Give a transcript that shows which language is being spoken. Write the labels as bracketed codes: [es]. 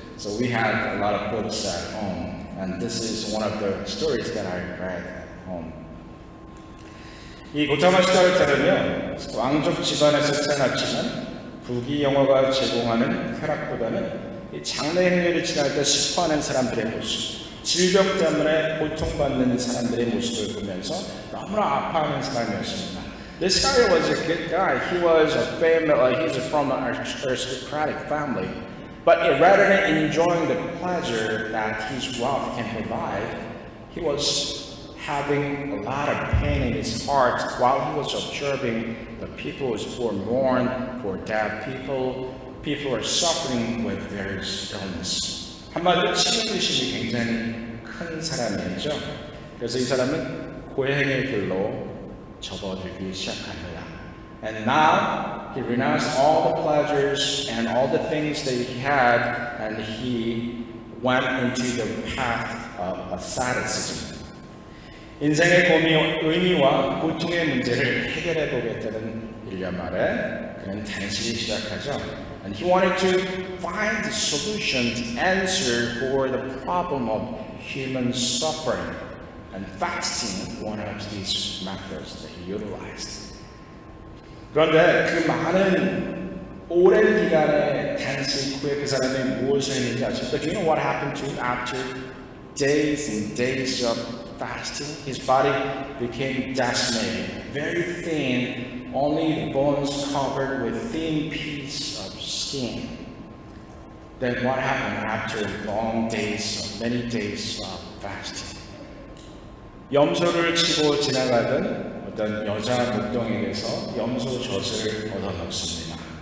[en] So we had a lot of books at home, and this is one of the stories that I read at home. [ko] 이 고타마 시다르타는요, 왕족 집안에서 태어났지만 부귀 영화가 제공하는 쾌락보다는 이 장래 행렬이 지날 때 슬퍼하는 사람들의 모습, 질병 때문에 고통받는 사람들의 모습을 보면서 너무나 아파하는 사람이었습니다. [en] This guy was a good guy. He was he's from an aristocratic family. But rather than enjoying the pleasure that his wealth can provide, he was having a lot of pain in his heart while he was observing the people who were mourn for dead people who are suffering with various illness. [ko] 한마디로 치료의식이 굉장히 큰 사람이었죠. 그래서 이 사람은 고행의 길로 접어들기 시작합니다. [en] And now he renounced all the pleasures and all the things that he had, and he went into the path of asceticism. [ko] 인생의 의미와 고통의 문제를 해결해 보겠다는 1년 말에 그는 단식을 시작하죠. [en] And he wanted to find the solution, the answer for the problem of human suffering. And fasting, one of these methods that he utilized. [ko] 그런데 그 많은 오랜 기간의 단식 후에 그 사람이 무엇을 했는지 아십니까? [en] Do you know what happened to him after days and days of fasting? His body became decimated, very thin, only bones covered with thin piece of skin. Then what happened after long days, many days of fasting? [ko] 염소를 치고 지나가던 어떤 여자 목동에게서 염소 젖을 얻어먹습니다.